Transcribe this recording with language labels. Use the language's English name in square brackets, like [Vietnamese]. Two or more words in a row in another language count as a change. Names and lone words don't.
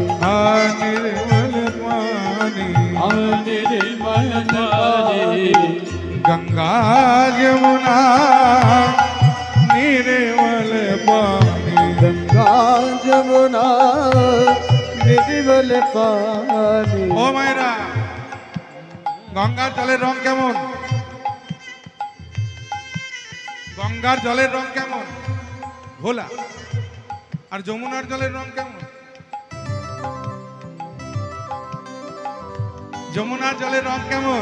[Hindi] हाँ निर्मल पानी। निर्मल पानी। गंगा जमुना निर्मल पानी, गंगा जमुना निर्मल पानी। [Bangla] ও মায়েরা, গঙ্গার জলের রং কেমন? গঙ্গার জলের রং কেমন? ঘোলা। আর যমুনার জলের রং কেমন? যমুনার জলের রং কেমন?